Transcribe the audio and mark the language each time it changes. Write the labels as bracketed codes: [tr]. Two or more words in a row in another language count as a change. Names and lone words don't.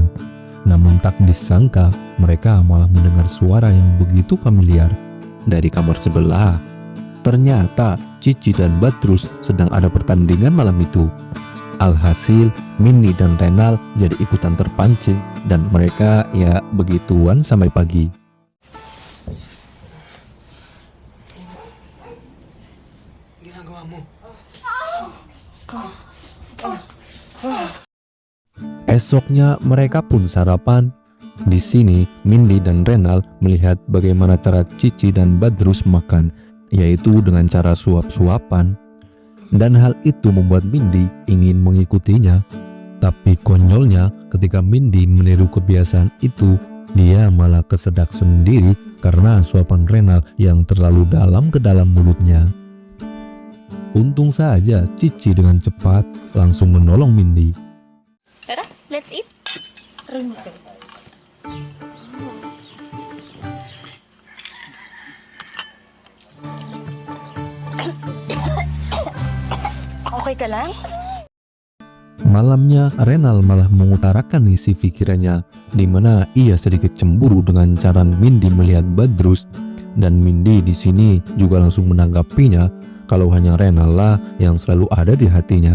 [id] Namun tak disangka, mereka malah mendengar suara yang begitu familiar dari kamar sebelah. Ternyata Cici dan Badrus sedang ada pertandingan malam itu. Alhasil, Mindy dan Renal jadi ikutan terpancing, dan mereka ya begituan sampai pagi. [tl] Ginagawa mo. [id] Esoknya mereka pun sarapan. Di sini, Mindy dan Renal melihat bagaimana cara Cici dan Badrus makan, yaitu dengan cara suap-suapan. Dan hal itu membuat Mindy ingin mengikutinya. Tapi konyolnya, ketika Mindy meniru kebiasaan itu, dia malah kesedak sendiri karena suapan Renal yang terlalu dalam ke dalam mulutnya. Untung saja Cici dengan cepat langsung menolong Mindy. [en] Tara, let's eat. [tl] Okay ka lang? [id] Malamnya, Renal malah mengutarakan isi pikirannya, di mana ia sedikit cemburu dengan cara Mindy melihat Badrus, dan Mindy di sini juga langsung menanggapinya kalau hanya Renal lah yang selalu ada di hatinya.